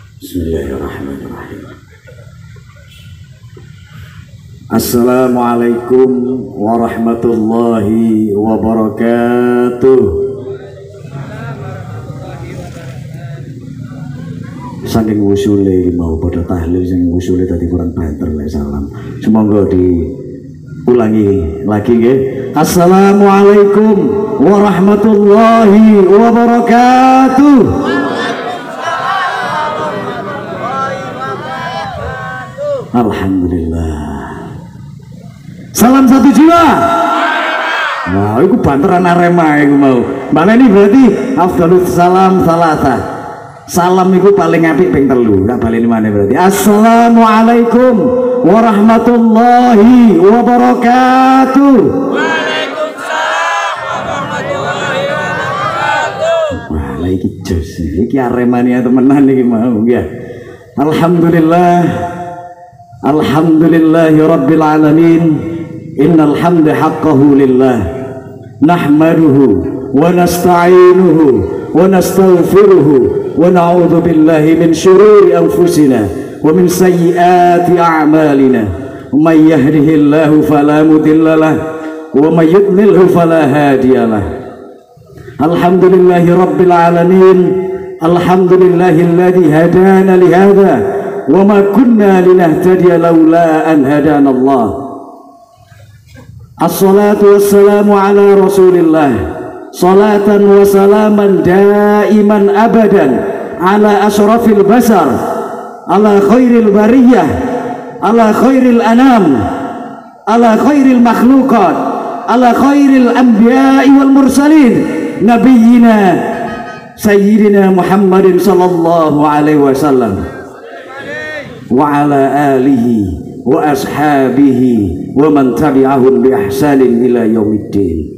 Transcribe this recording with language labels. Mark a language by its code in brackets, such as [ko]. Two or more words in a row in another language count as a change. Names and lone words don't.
[ar] بسم الله الرحمن الرحيم. السلام عليكم ورحمة الله وبركاته. [jv] Saking usule mau pada tahlil sing usule tadi kurang banter lek salam. [id] Semoga diulangi lagi nggih. [ar] السلام عليكم ورحمة الله وبركاته. الحمد لله. [id] Salam satu jiwa. [jv] Wah, itu banteran Arema itu mau. [id] Mbak ini berarti [ar] أفضل السلام ثلاثة. [jv] Salam itu paling apik ping telu. Tak baleni mana berarti. [ar] السلام عليكم ورحمة الله وبركاته. وعليكم السلام ورحمة الله وبركاته. [jv] Wah, lagi jos iki Aremania temenan iki mau ya. [ar] الحمد لله. الحمد لله رب العالمين. إن الحمد حقه لله. نحمده ونستعينه ونستغفره ونعوذ بالله من شرور أنفسنا ومن سيئات أعمالنا. من يهده الله فلا مضل له ومن يضلله فلا هادي له. الحمد لله رب العالمين. الحمد لله الذي هدانا لهذا وما كنا لنهتدي لولا أن هدانا الله. الصلاة والسلام على رسول الله. صلاة وسلاما دائما أبدا على أشرف البشر، على خير البرية، على خير الأنام، على خير المخلوقات، على خير الأنبياء والمرسلين، نبينا سيدنا محمد صلى الله عليه وسلم وعلى آله وأصحابه ومن تبعهم بإحسان إلى يوم الدين.